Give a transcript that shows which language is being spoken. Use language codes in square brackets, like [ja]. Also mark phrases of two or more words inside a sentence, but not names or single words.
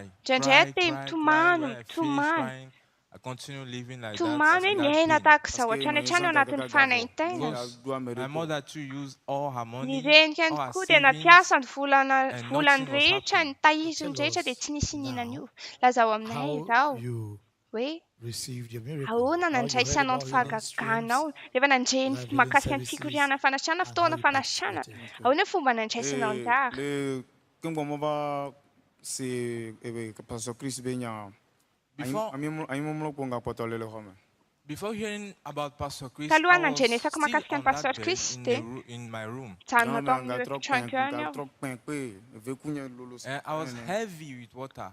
[en] When I finish crying, I continue living like that. My mother too used all her money, all her savings, and nothing was happening. Received your miracle. [mg] Ahoana nandraisanao ny fahagaganao rehefa nandreny makasika ny fikoriana fanasana fotoana fanasana ahoana fomba nandraisanao anjara [en] Before hearing about Pastor Chris, I was still on that bed in my room. I was heavy with water.